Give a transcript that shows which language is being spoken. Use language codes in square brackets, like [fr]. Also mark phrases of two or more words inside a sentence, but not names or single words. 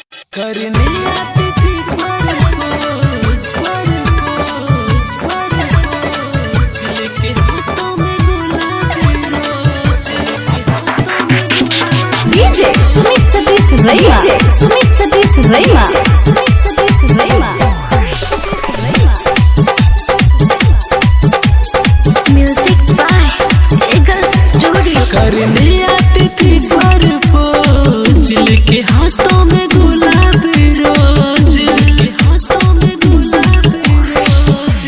[hi] करने आती थी लेके हाथों में गुलाबी रोज, DJ Sumit Satish Raima. Sumit Satish Raima. Sumit Satish Raima. [en] Music by Eagle Studio. [hi] करने आती थी परपोज लेके हाथों में गुलाबी रोज, हाथों में गुलाबी रोज।